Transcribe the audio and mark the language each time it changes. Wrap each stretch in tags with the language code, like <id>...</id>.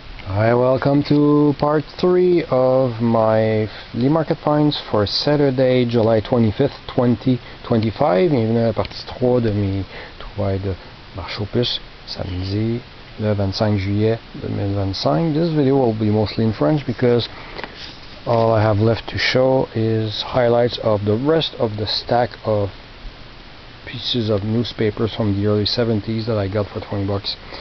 <en>Welcome to part 3 of my flea market finds for Saturday, July 25th, 2025.</en> <fr>Bienvenue à la partie 3 de mes trouvailles de marché aux puces, samedi le 25 juillet 2025.</fr> <en>This video will be mostly in French because all I have left to show is highlights of the rest of the stack of pieces of newspapers from the early 70s that I got for 20 bucks.</en>